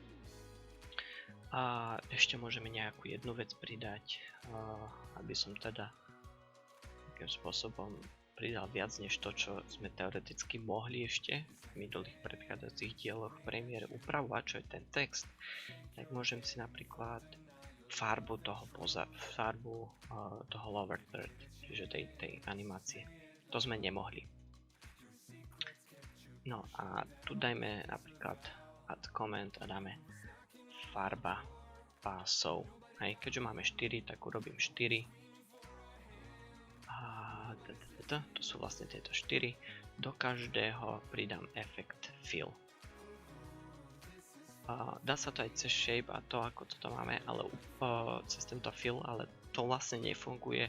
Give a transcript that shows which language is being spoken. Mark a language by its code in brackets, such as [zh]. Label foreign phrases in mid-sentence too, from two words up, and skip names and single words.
[sk] A ešte môžeme nejakú jednu vec pridať, aby som teda takým spôsobom pridal viac než to, čo sme teoreticky mohli ešte v minulých predchádzajúcich dieloch Premiere upravovať, čo je ten text. Tak môžem si napríklad farbu toho [en] lower third, [sk] čiže tej animácie. To sme nemohli. No a tu dajme napríklad [en] add comment [sk] a dáme farba pásov. Hej, keďže máme 4, tak urobím 4. A to sú vlastne tieto 4. Do každého pridám efekt fill. Dá sa to aj cez shape a to, ako toto máme, ale cez tento fill, ale to vlastne nefunguje.